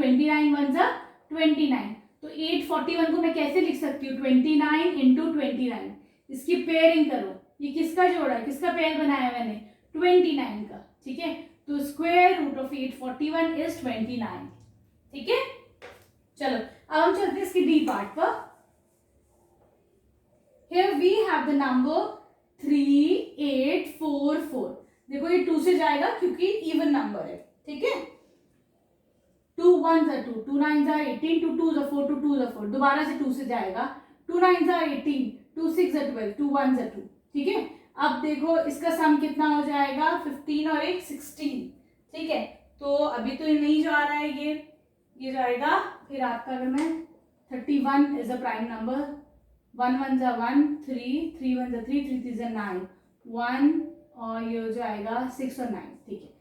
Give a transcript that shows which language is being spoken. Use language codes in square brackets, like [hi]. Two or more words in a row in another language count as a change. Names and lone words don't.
[hi] 29 1 जार 29, तो 841 को मैं कैसे लिख सकती हूँ, 29 इंटू 29। इसकी पेयरिंग करो, ये किसका जोड़ा है, किसका पेयर बनाया मैंने, 29 का, ठीक है। तो [en] square root of 841 is 29, [hi] ठीक है। चलो अब हम चलते हैं इसके [en] D part [hi] पर। [en] Here we have the number 3844। [hi] देखो ये 2 से जाएगा क्योंकि [en] even number [hi] है, ठीक है। [en] 2 1s are 2, 2 9s are 18, 2 2s are 4, 2 2s are 4, [hi] दोबारा से 2 से जाएगा। [en] 2 9s are 18, 2 6s are 12, 2 1s are 2, [hi] ठीक है। अब देखो इसका सम कितना हो जाएगा, 15 और 1 16, ठीक है। तो अभी तो ये नहीं जा रहा है, ये जाएगा। फिर आपका अगर मैं [en] 31 is a prime number, [hi] 1 1 जा 1, 3 3 1 जा 3, 3 3 जा 9, 1 और ये हो जाएगा 6 और 9, ठीक है।